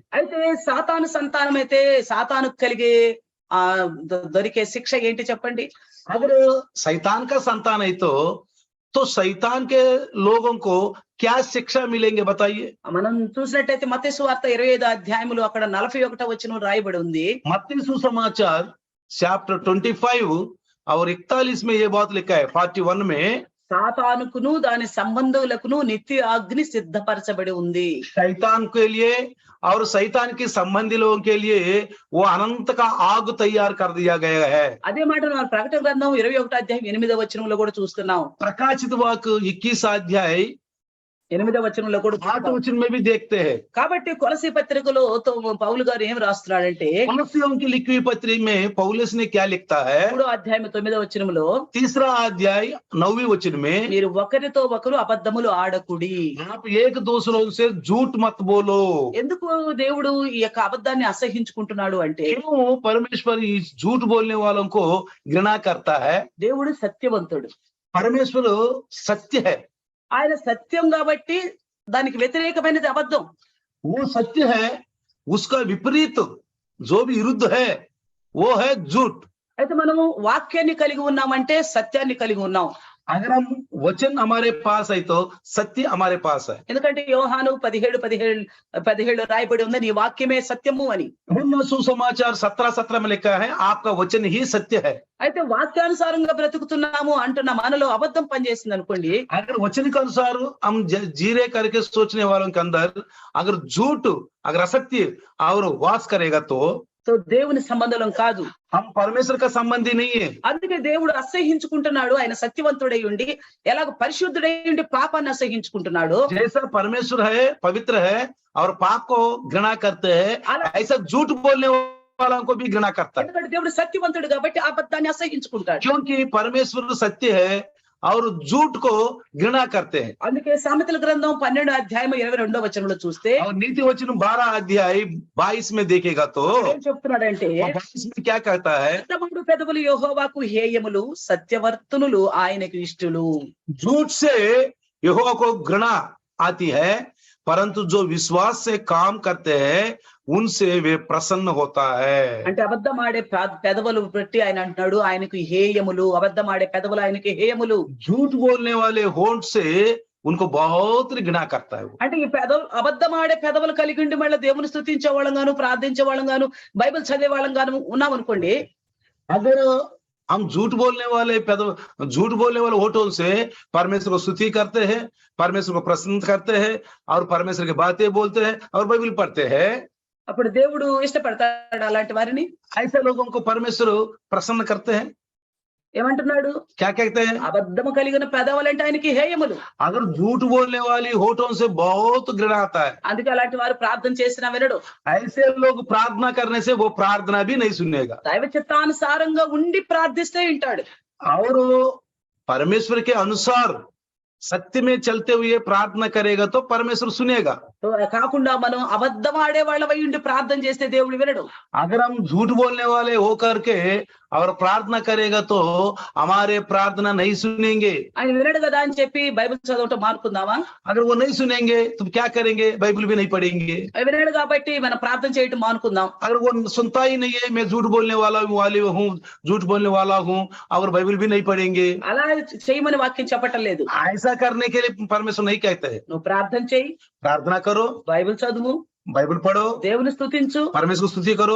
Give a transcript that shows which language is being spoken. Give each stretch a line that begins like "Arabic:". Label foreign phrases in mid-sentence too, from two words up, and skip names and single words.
Telugu: అయితే సాతాను సంతానం అయితే సాతాను కలిగే దొరికే శిక్ష ఏంటి చెప్పండి?
Hindi: अगर शैतान का संतान है तो शैतान के लोगों को क्या शिक्षा मिलेंगे बताइए?
Telugu: మనం చూసినట్టయితే మత్తయి సువార్త 25వ అధ్యాయములో అక్కడ 41వ వచనం రాయబడి ఉంది.
Hindi: मत्ती सुसमाचार चैप्टर 25 और 41 में ये बात लिखा है। 41 में
Telugu: సాతానుకును దాని సంబంధులకును నిత్య అగ్ని సిద్ధపరచబడి ఉంది.
Hindi: शैतान के लिए और शैतान के संबंधी लोगों के लिए वो अनंत का आग तैयार कर दिया गया है।
Telugu: అదే మాట మనం ప్రకటన గ్రంథం 21వ అధ్యాయం 8వ వచనంలో కూడా చూస్తున్నాం.
Hindi: प्रकाशित वाक्य 21 अध्याय
Telugu: 8వ వచనంలో కూడా
Hindi: 8 वचन में भी देखते हैं।
Telugu: కాబట్టి కొలసీ పత్రికలో పౌలు గారు ఏం రాస్తున్నాడంటే
Hindi: కొలస్సీयों की लिखी हुई पत्री में पौलुस ने क्या लिखता है?
Telugu: 3వ అధ్యాయం 9వ వచనంలో
Hindi: 3रा अध्याय 9वीं वचन में
Telugu: మీరు ఒకరితో ఒకరు అబద్ధములు ఆడకుడి.
Hindi: आप एक दूसरों से झूठ मत बोलो।
Telugu: ఎందుకు దేవుడు ఈ యొక్క అబద్ధాన్ని అసహ్యించుకుంటున్నాడు అంటే
Hindi: क्यों परमेश्वर इस झूठ बोलने वालों को घृणा करता है?
Telugu: దేవుడు సత్యవంతుడు.
Hindi: परमेश्वर सत्य है।
Telugu: ఆయన సత్యం కాబట్టి దానికి వ్యతిరేకమైనది అబద్ధం.
Hindi: वो सत्य है, उसका विपरीत जो भी विरुद्ध है वो है झूठ।
Telugu: అయితే మనము వాక్యాన్ని కలిగి ఉన్నామంటే సత్యాన్ని కలిగి ఉన్నాం.
Hindi: अगर हम वचन हमारे पास है तो सत्य हमारे पास है।
Telugu: ఎందుకంటే యోహాను 17 రాయబడి ఉంది నీ వాక్యమే సత్యము అని.
Hindi: यूहन्ना सुसमाचार 17:17 में लिखा है आपका वचन ही सत्य है।
Telugu: అయితే వాక్యానుసారంగా బ్రతుకుతున్నాము అంటున్న మనలో అబద్ధం పనిచేసింది అనుకోండి,
Hindi: अगर वचन के अनुसार हम जीरे करके सोचने वालों के अंदर अगर झूठ अगर असत्य और वास करेगा तो
Telugu: దేవుని సంబంధం కాదు,
Hindi: हम परमेश्वर का संबंधी नहीं है।
Telugu: అందుకే దేవుడు అసహ్యించుకుంటున్నాడు. ఆయన సత్యవంతుడై ఉండి ఎలాగ పరిశుద్ధుడై ఉండి పాపాన్ని అసహ్యించుకుంటున్నాడు,
Hindi: जैसा परमेश्वर है पवित्र है और पाप को घृणा करते हैं, ऐसा झूठ बोलने वालों को भी घृणा करता है।
Telugu: ఎందుకంటే దేవుడు సత్యవంతుడు కాబట్టి అబద్ధాన్ని అసహ్యించుకుంటాడు.
Hindi: क्योंकि परमेश्वर सत्य है और झूठ को घृणा करते हैं।
Telugu: అందుకే సామెతల గ్రంథం 12వ అధ్యాయం 22వ వచనంలో చూస్తే
Hindi: और नीति वचन 12 अध्याय 22 में देखेगा तो
Telugu: ఏం చెప్తున్నాడంటే
Hindi: 22 में क्या कहता है?
Telugu: అబద్ధముడు పెదవులు యెహోవాకు హేయములు, సత్యవర్తనులు ఆయనకు ఇష్టలు.
Hindi: झूठ से यहोवा को घृणा आती है, परंतु जो विश्वास से काम करते हैं उनसे वे प्रसन्न होता है।
Telugu: అంటే అబద్ధం ఆడే పెదవులు పెట్టి ఆయన అంటున్నాడు ఆయనకు హేయములు. అబద్ధం ఆడే పెదవులు ఆయనకి హేయములు.
Hindi: झूठ बोलने वाले होंठ से उनको बहुत घृणा करता है।
Telugu: అంటే ఈ అబద్ధం ఆడే పెదవులు కలిగి ఉండి మళ్ళీ దేవుని స్తుతించే వాళ్ళం గాను, ప్రార్థించే వాళ్ళం గాను, బైబిల్ చదివే వాళ్ళం గాను ఉన్నాం అనుకోండి,
Hindi: अगर हम झूठ बोलने वाले होठों से परमेश्वर को स्तुति करते हैं, परमेश्वर को प्रसन्न करते हैं और परमेश्वर की बातें बोलते हैं और बाइबल पढ़ते हैं,
Telugu: అప్పుడు దేవుడు ఇష్టపడతాడు అలాంటి వారిని?
Hindi: ऐसे लोगों को परमेश्वर प्रसन्न करते हैं।
Telugu: ఏమంటున్నాడు?
Hindi: क्या कहते हैं?
Telugu: అబద్ధము కలిగిన పెదవులంటే ఆయనకి హేయములు.
Hindi: अगर झूठ बोलने वाली होठों से बहुत घृणा आता है,
Telugu: అందుకే అలాంటి వారు ప్రార్థన చేసినా వినడు.
Hindi: ऐसे लोग प्रार्थना करने से वो प्रार्थना भी नहीं सुनेगा।
Telugu: దైవ చిత్తానుసారంగా ఉండి ప్రార్థిస్తే వింటాడు.
Hindi: और वो परमेश्वर के अनुसार सत्य में चलते हुए प्रार्थना करेगा तो परमेश्वर सुनेगा।
Telugu: కాకుండా మనం అబద్ధం ఆడే వాళ్ళమై ఉండి ప్రార్థన చేస్తే దేవుడు వినడు.
Hindi: अगर हम झूठ बोलने वाले होकर के और प्रार्थना करेगा तो हमारे प्रार्थना नहीं सुनेंगे।
Telugu: ఆయన వినడు కదా అని చెప్పి బైబిల్ చదవటం మానుకుందామా?
Hindi: अगर वो नहीं सुनेंगे तो क्या करेंगे? बाइबल भी नहीं पढ़ेंगे।
Telugu: వినడు కాబట్టి మనం ప్రార్థన చేయటం మానుకుందాం.
Hindi: अगर वो सुनता ही नहीं है, मैं झूठ बोलने वाली हूँ, झूठ बोलने वाला हूँ, और बाइबल भी नहीं पढ़ेंगे,
Telugu: అలా చేయమని వాక్యం చెప్పటం లేదు.
Hindi: ऐसा करने के लिए परमेश्वर नहीं कहते हैं।
Telugu: నువ్వు ప్రార్థన చేయి,
Hindi: प्रार्थना करो,
Telugu: బైబిల్ చదువు,
Hindi: बाइबल पढ़ो,
Telugu: దేవుని స్తుతించు.
Hindi: परमेश्वर को स्तुति करो।